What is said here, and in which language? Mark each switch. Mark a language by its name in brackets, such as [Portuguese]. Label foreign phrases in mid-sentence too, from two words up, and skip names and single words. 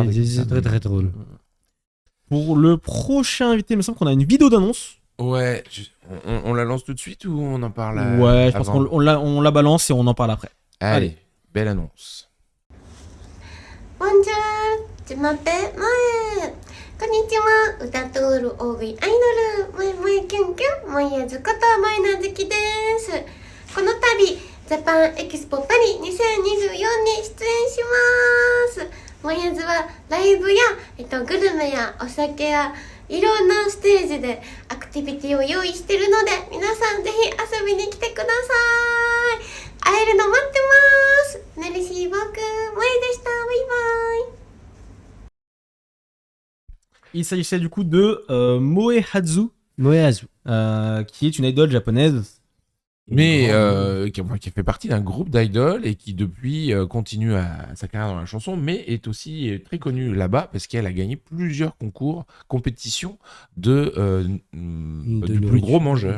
[French] c'est très, très drôle. Pour le prochain invité, il me semble qu'on a une vidéo d'annonce. Ouais, on la lance tout de suite ou on en parle Ouais, je pense avant qu'on la balance et on en parle après. Allez, belle annonce. Bonjour, je m'appelle Moe. [Japanese] こんにちは。歌とおる大食いアイドル、萌えキュンキュン、萌えやずこと萌えなずきです。この度、ジャパンエキスポパリ2024に出演します。萌えやずはライブや、グルメやお酒や、いろんなステージでアクティビティを用意してるので、皆さんぜひ遊びに来てください。会えるの待ってます。メルシー僕、萌えでした。バイバイ。 [French] Il s'agissait du coup de Moehazu, Moehazu. Qui est une idole japonaise. Mais qui fait partie d'un groupe d'idoles et qui depuis continue sa carrière dans la chanson, mais est aussi très connue là-bas parce qu'elle a gagné plusieurs compétitions du plus gros mangeur.